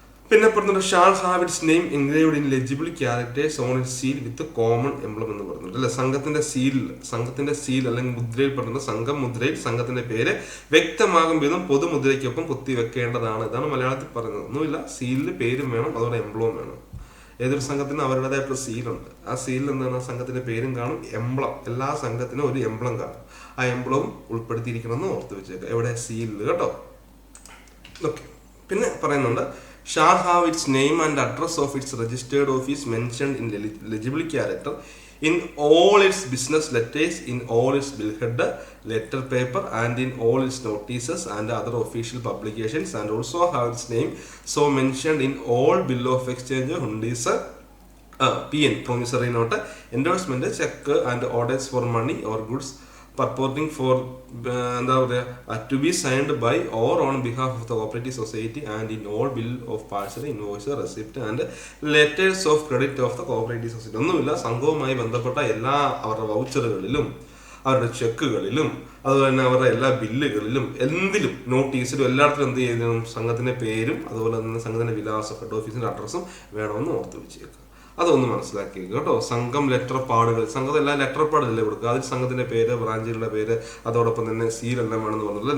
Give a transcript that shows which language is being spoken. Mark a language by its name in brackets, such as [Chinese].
[Malayalam] പിന്നെ പറഞ്ഞിട്ട് [English] shall have its name engraved in legible characters on it seal with common emblem [Malayalam] എന്ന് പറഞ്ഞിട്ട്, അല്ലെ, സംഘത്തിന്റെ സീൽ അല്ലെങ്കിൽ മുദ്രയിൽ പറഞ്ഞിട്ട് സംഘം മുദ്രയിൽ സംഘത്തിന്റെ പേര് വ്യക്തമാകും വിധം പൊതുമുദ്രയ്ക്കൊപ്പം കുത്തി വെക്കേണ്ടതാണ്. ഇതാണ് മലയാളത്തിൽ പറയുന്നത്. ഒന്നുമില്ല, സീലിൽ പേരും വേണം, അതോടെ എംബ്ലവും വേണം. ഏതൊരു സംഘത്തിനും അവരുടേതായിട്ടുള്ള സീലുണ്ട്. ആ സീലിൽ എന്താണ്, സംഘത്തിന്റെ പേരും കാണും, എംബ്ലം, എല്ലാ സംഘത്തിനും ഒരു എംബ്ലം കാണും. ആ എംബ്ലവും ഉൾപ്പെടുത്തിയിരിക്കണം എന്ന് ഓർത്ത് വെച്ചേക്കുക. എവിടെ? സീലിൽ കേട്ടോ. ഓക്കെ. [English] പിന്നെ പറയുന്നുണ്ട് shall have its name and address of its registered office mentioned in legible character in all its business letters, in all its billhead, letter paper and in all its notices and other official publications, and also have its name so mentioned in all bill of exchange, hundis, PN, promissory note, endorsement, check and orders for money or goods purporting for [Malayalam] എന്താ പറയുക [English] to be signed by or on behalf of the cooperative society and in all bill of parcel, invoice, receipt and letters of credit of the cooperative society. [Malayalam] ഒന്നുമില്ല, സംഘവുമായി ബന്ധപ്പെട്ട എല്ലാ അവരുടെ വൗച്ചറുകളിലും അവരുടെ ചെക്കുകളിലും അതുപോലെ തന്നെ അവരുടെ എല്ലാ ബില്ലുകളിലും എന്തിലും നോട്ടീസിലും എല്ലായിടത്തും എന്ത് ചെയ്യണം, സംഘത്തിന്റെ പേരും അതുപോലെ തന്നെ സംഘത്തിന്റെ വിലാസം ഹെഡ് ഓഫീസിന്റെ അഡ്രസ്സും വേണമെന്ന് ഓർത്ത് വെച്ചേക്കുക. അതൊന്ന് മനസ്സിലാക്കി കേട്ടോ. സംഘം ലെറ്റർ പാടുകൾ, സംഘത്തെ എല്ലാ ലെറ്റർ പാടില്ലേ കൊടുക്കുക, അതിൽ സംഘത്തിന്റെ പേര്, ബ്രാഞ്ചുകളുടെ പേര്, അതോടൊപ്പം തന്നെ സീലെല്ലാം വേണമെന്ന് പറഞ്ഞില്ല.